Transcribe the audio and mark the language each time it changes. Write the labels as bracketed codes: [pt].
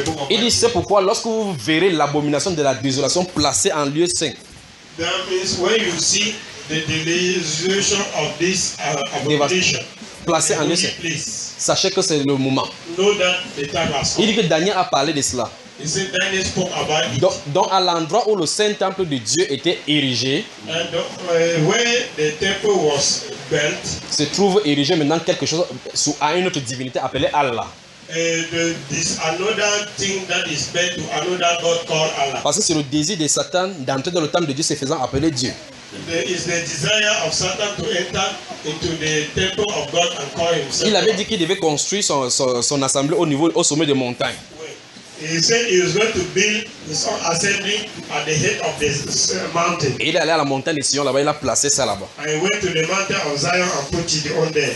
[fr] Il dit, c'est pourquoi lorsque vous verrez l'abomination de la désolation placée en lieu saint. [en] That means when you see the desolation of this abomination [fr] placée en lieu saint. Sachez que c'est le moment. [en] Know that the time has come. [fr] Il dit que Daniel a parlé de cela. [en] He said Daniel spoke about it. [fr] Donc à l'endroit où le saint temple de Dieu était érigé, [en] where the temple was built, [fr] se trouve érigé maintenant quelque chose à une autre divinité appelée Allah. [en] this another thing that is bent to another god called Allah. [fr] Parce que c'est le désir de Satan d'entrer dans le temple de Dieu se faisant appeler Dieu. [en] There is the desire of Satan to enter into the temple of God and call himself. [fr] Il avait dit qu'il devait construire son assemblée au niveau au sommet des montagnes. [en] He said he was going to build his own assembly at the head of this mountain. [fr] Il est allé à la montagne de Sion là-bas, il a placé ça là-bas. [en] I went to the mountain of Zion and put it on there.